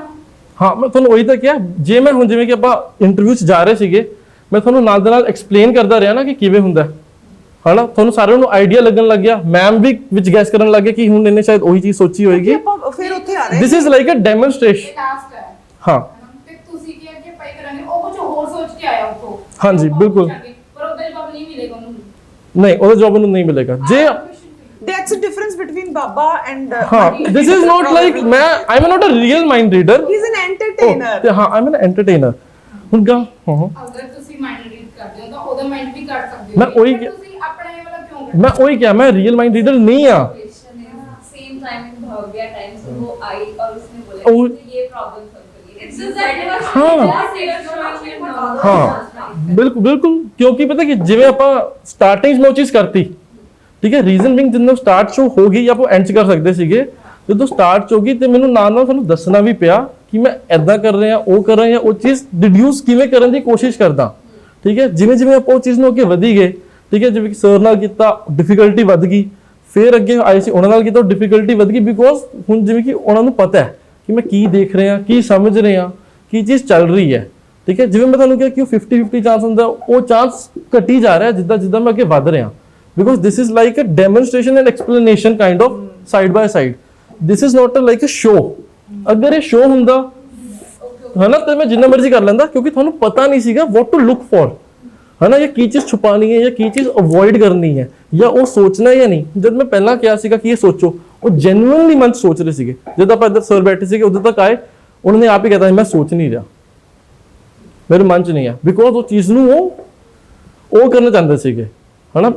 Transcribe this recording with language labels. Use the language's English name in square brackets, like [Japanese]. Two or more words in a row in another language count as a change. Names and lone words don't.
[Punjabi] ਹਾਂ, ਮੈਂ ਤੁਹਾਨੂੰ ਉਹੀ ਤਾਂ ਕਿਹਾ, ਜੇ ਮੈਂ ਹੁਣ ਜਿਵੇਂ ਕਿ ਆਪਾਂ ਇੰਟਰਵਿਊ 'ਚ ਜਾ ਰਹੇ ਸੀਗੇ, ਮੈਂ ਤੁਹਾਨੂੰ ਨਾਲ ਦੇ ਨਾਲ ਐਕਸਪਲੇਨ ਕਰਦਾ ਰਿਹਾ ਨਾ ਕਿ ਕਿਵੇਂ ਹੁੰਦਾ ਹੈ, ਹਨਾ, ਤੁਹਾਨੂੰ ਸਾਰਿਆਂ ਨੂੰ ਆਈਡੀਆ ਲੱਗਣ ਲੱਗ ਗਿਆ, ਮੈਮ ਵੀ ਵਿੱਚ ਗੈਸ ਕਰਨ ਲੱਗ ਗਏ ਕਿ ਹੁਣ ਇਹਨੇ ਸ਼ਾਇਦ ਉਹੀ ਚੀਜ਼ ਸੋਚੀ ਹੋਏਗੀ। ਆਪਾਂ ਫਿਰ ਉੱਥੇ ਆ ਰਹੇ [English] this is like a demonstration. [Punjabi] ਇਹ ਲਾਸਟ ਹੈ ਹਾਂ ਤੇ ਤੁਸੀਂ ਕੀ ਅੱਗੇ ਪਈ ਕਰਾਂਗੇ, ਉਹ ਕੁਝ ਹੋਰ ਸੋਚ ਕੇ ਆਇਆ ਉੱਥੋਂ। ਹਾਂਜੀ, ਬਿਲਕੁਲ। ਪਰ ਉਹਦਾ ਜਵਾਬ ਨਹੀਂ ਮਿਲੇਗਾ ਉਹਨੂੰ। ਨਹੀਂ, ਉਹਦਾ ਜਵਾਬ ਉਹਨੂੰ ਨਹੀਂ ਮਿਲੇਗਾ। ਜੇ [English] that's the difference between Baba and ਹਾਂ, this is not like ਮੈਂ I'm not a real mind reader. he's an entertainer. [Punjabi] ਤੇ ਹਾਂ, [English] I'm an entertainer. [Punjabi] ਹੁਣ ਗਾ ਅਗਰ ਤੁਸੀਂ [English] mind read [Punjabi] ਕਰਦੇ ਹੋ ਤਾਂ ਉਹਦਾ ਮਾਈਂਡ ਵੀ ਕੱਢ ਸਕਦੇ ਹੋ। ਮੈਂ ਉਹੀ ਪਰ ਤੁਸੀਂ ਆਪਣਾ ਇਹ ਵਾਲਾ ਕਿਉਂ ਕੱਢਦੇ ਮੈਂ ਉਹੀ ਕਿਹਾ, ਮੈਂ [English] real mind reader [Punjabi] ਨਹੀਂ ਆ। [English] same time [Hindi] में भाग गया टाइम से वो आई और उसने बोला और- कि ये [English] problem solve [Hindi] करिए [English] it's just [Hindi] हाँ। [Punjabi] ਹਾਂ ਬਿਲਕੁਲ ਬਿਲकुल, ਕਿਉਂਕਿ ਪਤਾ ਕਿ ਜਿਵੇਂ ਆਪਾਂ ਸਟਾਰਟਿੰਗ 'ਚ ਮੈਂ ਉਹ ਚੀਜ਼ ਕਰਤੀ, ਠੀਕ ਹੈ, [English] reason being [Punjabi] ਜਦੋਂ ਸਟਾਰਟ 'ਚ ਹੋ ਗਈ, ਆਪਾਂ ਐਂਡ 'ਚ ਕਰ ਸਕਦੇ ਸੀਗੇ, ਜਦੋਂ ਸਟਾਰਟ 'ਚ ਹੋ ਗਈ ਤੇ ਮੈਨੂੰ ਨਾਲ ਨਾਲ ਤੁਹਾਨੂੰ ਦੱਸਣਾ ਵੀ ਪਿਆ ਕਿ ਮੈਂ ਐਦਾਂ ਕਰ ਰਿਹਾ, ਉਹ ਕਰ ਰਿਹਾ, ਉਹ ਚੀਜ਼ ਡਿਡਿਊਸ ਕਿਵੇਂ ਕਰਨ ਦੀ ਕੋਸ਼ਿਸ਼ ਕਰਦਾ, ਠੀਕ ਹੈ। ਜਿਵੇਂ ਜਿਵੇਂ ਆਪਾਂ ਉਹ ਚੀਜ਼ ਨੂੰ ਅੱਗੇ ਵਧੀ ਗਏ, ਠੀਕ ਹੈ, ਜਿਵੇਂ ਕਿ ਸਰ ਨਾਲ ਕੀਤਾ ਡਿਫਿਕਲਟੀ ਵੱਧ ਗਈ, ਫਿਰ ਅੱਗੇ ਆਏ ਸੀ ਉਹਨਾਂ ਨਾਲ ਕੀਤਾ ਡਿਫਿਕਲਟੀ ਵੱਧ ਗਈ, ਬਿਕੋਜ਼ ਹੁਣ ਜਿਵੇਂ ਕਿ ਉਹਨਾਂ ਨੂੰ ਪਤਾ ਹੈ ਕਿ ਮੈਂ ਕੀ ਦੇਖ ਰਿਹਾ, ਕੀ ਸਮਝ ਰਿਹਾ, ਕੀ ਚੀਜ਼ ਚੱਲ ਰਹੀ ਹੈ, ਠੀਕ ਹੈ। ਜਿਵੇਂ ਮੈਂ ਤੁਹਾਨੂੰ ਕਿਹਾ ਕਿ ਉਹ 50-50 ਚਾਂਸ ਹੁੰਦਾ, ਉਹ ਚਾਂਸ ਘਟੀ ਜਾ ਰਿਹਾ ਜਿੱਦਾਂ ਜਿੱਦਾਂ ਮੈਂ ਅੱਗੇ ਵੱਧ ਰਿਹਾ, [English] because this is like a demonstration and explanation kind of side by side. This is not like a show. [Punjabi] ਅਗਰ ਇਹ show ਹੁੰਦਾ ਹੈ ਨਾ, ਤਾਂ ਮੈਂ ਜਿੰਨਾ ਮਰਜ਼ੀ ਕਰ ਲੈਂਦਾ, ਕਿਉਂਕਿ ਤੁਹਾਨੂੰ ਪਤਾ ਨਹੀਂ ਸੀਗਾ [English] what to look for, [Punjabi] ਹੈ ਨਾ, ਇਹ ਕੀ ਚੀਜ਼ ਛੁਪਾਣੀ ਹੈ ਜਾਂ ਕੀ ਚੀਜ਼ ਅਵੋਇਡ ਕਰਨੀ ਹੈ ਜਾਂ ਉਹ ਸੋਚਣਾ ਜਾਂ ਨਹੀਂ। ਜਦ ਮੈਂ ਪਹਿਲਾਂ ਕਿਹਾ ਸੀਗਾ ਕਿ ਇਹ ਸੋਚੋ, ਉਹ ਜੈਨੂਇਨਲੀ ਮਨ 'ਚ ਸੋਚ ਰਹੇ ਸੀਗੇ। ਜਦ ਆਪਾਂ ਇੱਧਰ ਸਰ ਬੈਠੇ ਸੀਗੇ, ਉਦੋਂ ਤੱਕ ਆਏ, ਉਹਨਾਂ ਨੇ ਆਪ ਹੀ ਕਹਿਤਾ ਮੈਂ ਸੋਚ ਨਹੀਂ ਰਿਹਾ, ਮੇਰੇ ਮਨ 'ਚ ਨਹੀਂ ਆ, ਬਿਕੋਜ਼ ਉਹ ਚੀਜ਼ ਨੂੰ ਉਹ ਕਰਨਾ ਚਾਹੁੰਦੇ ਸੀਗੇ, ਹੈ ਨਾ।